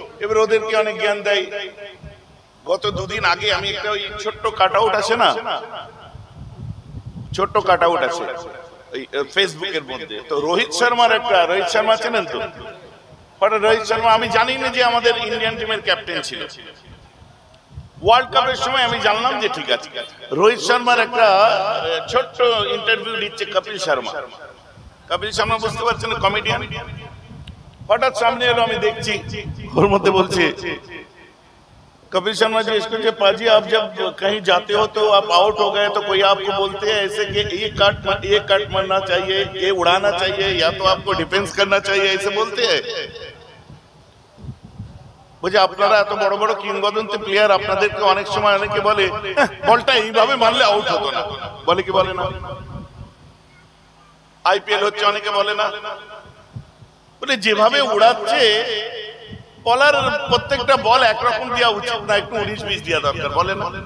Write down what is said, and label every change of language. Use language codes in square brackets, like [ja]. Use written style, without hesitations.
[bn] এবার ওদেরকে অনেক জ্ঞান দেয়। গত 2 দিন আগে আমি একটা ওই ছোট্ট কাট আউট আছে না, ছোট্ট কাট আউট আছে ওই ফেসবুকের মধ্যে, তো রোহিত শর্মা চেনেন তো? রোহিত শর্মা, আমি জানি না যে আমাদের ইন্ডিয়ান টিমের ক্যাপ্টেন ছিল। ওয়ার্ল্ড কাপের সময় আমি জানলাম যে ঠিক আছে, রোহিত শর্মার একটা ছোট্ট ইন্টারভিউ দিচ্ছে কপিল শর্মা। কপিল শর্মা বুঝতে পারছেন কমেডিয়ান, হঠাৎ সামনে এলো, আমি দেখছি ওর মধ্যে বলছে, [hi] कपिल शर्मा जी इसको जो पाजी आप जब कहीं जाते हो तो आप आउट हो गए तो कोई आपको बोलते हैं ऐसे कि ये कट मारना चाहिए, ये उड़ाना चाहिए, या तो आपको डिफेंस करना चाहिए, ऐसे बोलते हैं। [bn] বুঝে আপনারা এত বড় বড় কিংবদন্তি প্লেয়ার, আপনাদেরকে অনেক সময় অনেকে বলে বলটা এইভাবে মারলে আউট হতো না, বলে কি বলে না? আইপিএল হচ্ছে, অনেকে বলে না, বলে যেভাবে উড়াচ্ছে বলার প্রত্যেকটা বল একরকম দেওয়া উচিত না, একটু 19-20 দেওয়া দরকার, বলে না?